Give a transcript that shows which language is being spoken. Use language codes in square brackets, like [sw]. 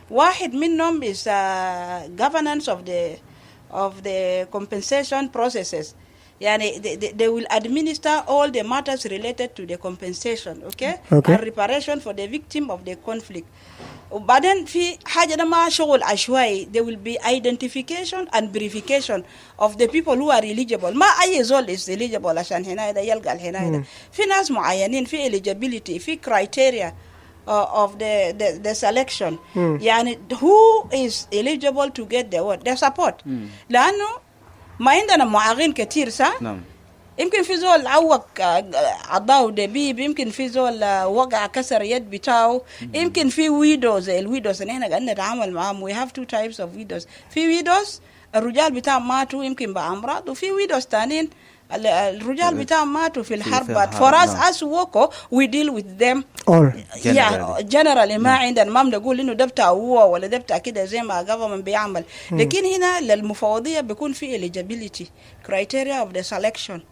[ar] واحد منهم [en] is governance of the compensation processes. Yani they will administer all the matters related to the compensation, okay? And reparation for the victim of the conflict. [ar] وبعدين في حاجة ما شغل عشوائي, [en] there will be identification and verification of the people who are eligible. [ar] ما أي زول [en] is eligible [ar] عشان هنا ده يلقى هنا ده. في ناس معينين في eligibility, في [en] criteria of the selection. يعني who is eligible to get the support. [ar] لأنه ما عندنا معاقين كتير صح؟ نعم. يمكن في زول عوق عضاو دبيب, يمكن في زول وقع كسر يد بتاعه, يمكن في ويدوز. الويدوز اللي احنا قاعدين نتعامل معاهم, [en] we have two types of widows. [ar] في ويدوز الرجال بتاعهم ماتوا يمكن بأمراض, وفي ويدوز تانيين الرجال بتاعهم ماتوا في الحرب. [en] But for us as WOCO we deal with them generally. [ar] ما عندنا ما بنقول انه ده بتاع هو ولا ده بتاع كده زي ما government بيعمل. لكن هنا للمفوضية بيكون في [en] eligibility criteria of the selection.